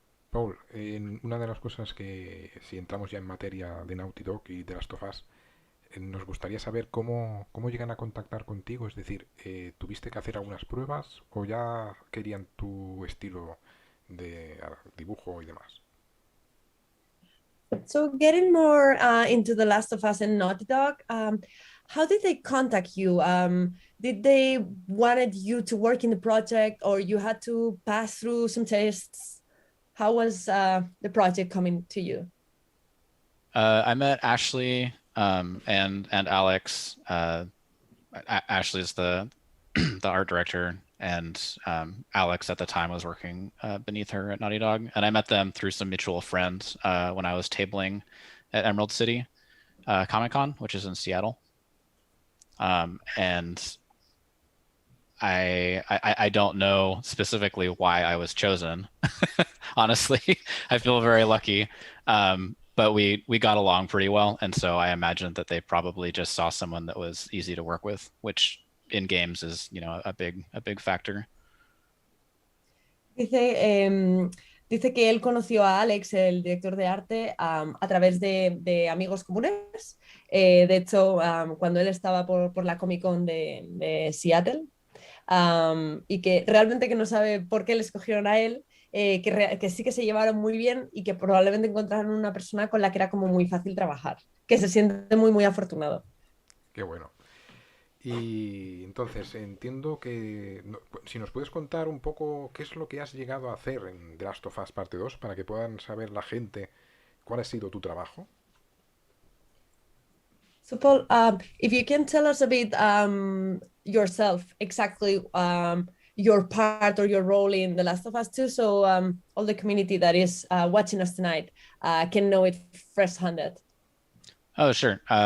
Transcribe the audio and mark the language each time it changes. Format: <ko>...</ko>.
<es>Paul, una de las cosas que, si entramos ya en materia de Naughty Dog y de Last of Us, nos gustaría saber cómo llegan a contactar contigo. Es decir, ¿tuviste que hacer algunas pruebas o ya querían tu estilo de dibujo y demás?</es> <en>So getting more into The Last of Us and Naughty Dog, how did they contact you? Did they wanted you to work in the project, or you had to pass through some tests? How was the project coming to you? I met Ashley and Alex. Ashley's the the art director, and Alex at the time was working beneath her at Naughty Dog, and I met them through some mutual friends when I was tabling at Emerald City Comic Con, which is in Seattle. And I don't know specifically why I was chosen. Honestly, I feel very lucky. But we got along pretty well, and so I imagined that they probably just saw someone that was easy to work with, which in games is, you know, a big factor.</en> <es>Dice que él conoció a Alex, el director de arte, a través de amigos comunes. De hecho, cuando él estaba por la Comic Con de Seattle, y que realmente que no sabe por qué le escogieron a él, que sí que se llevaron muy bien y que probablemente encontraron una persona con la que era como muy fácil trabajar, que se siente muy afortunado. Qué bueno. Y entonces entiendo que si nos puedes contar un poco qué es lo que has llegado a hacer en The Last of Us Parte 2 para que puedan saber la gente cuál ha sido tu trabajo.</es> <en>So Paul, if you can tell us a bit yourself, exactly your part or your role in The Last of Us 2, so all the community that is watching us tonight can know it first-handed. Oh, sure.</en>